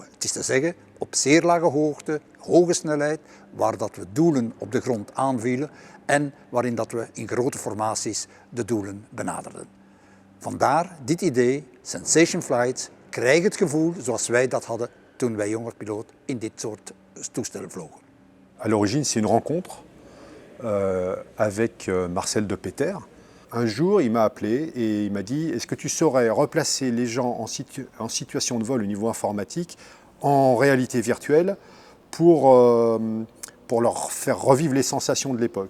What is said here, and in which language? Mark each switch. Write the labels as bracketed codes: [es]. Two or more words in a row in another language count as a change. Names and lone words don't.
[nl] Het is te zeggen, op zeer lage hoogte, hoge snelheid, waar dat we doelen op de grond aanvielen en waarin dat we in grote formaties de doelen benaderden. Vandaar dit idee, Sensation Flights, krijg het gevoel zoals wij dat hadden toen wij jonger piloot in dit soort toestellen vlogen. [fr] À l'origine, c'est une rencontre avec Marcel de Peter. Un jour, il m'a appelé et il m'a dit « Est-ce que tu saurais replacer les gens en situation de vol au niveau informatique en réalité virtuelle pour leur faire revivre les sensations de l'époque ?»